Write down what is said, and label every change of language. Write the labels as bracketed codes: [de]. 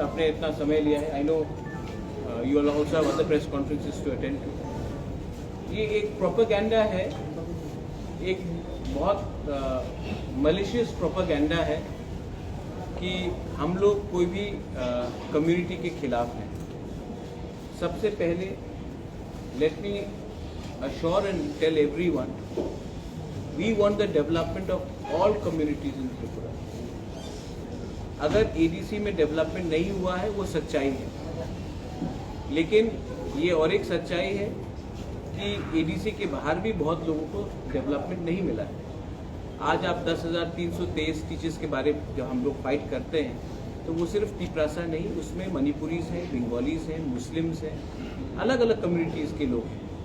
[hi] आपने इतना समय लिया है. [en] I know you will also have other press conferences to attend to. [hi] ये एक प्रोपेगेंडा है, एक बहुत malicious प्रोपेगेंडा है कि हम लोग कोई भी कम्युनिटी के खिलाफ हैं. सबसे पहले [en] let me assure and tell everyone, we want the development of all communities in Tripura. [hi] अगर ADC में डेवलपमेंट नहीं हुआ है वो सच्चाई है, लेकिन ये और एक सच्चाई है कि ADC के बाहर भी बहुत लोगों को डेवलपमेंट नहीं मिला है. आज आप 10,323 टीचर्स के बारे में जब हम लोग फाइट करते हैं तो वो सिर्फ तिपरासा नहीं, उसमें मणिपुरीज हैं, बंगालीज हैं, मुस्लिम्स हैं, अलग अलग कम्युनिटीज़ के लोग हैं.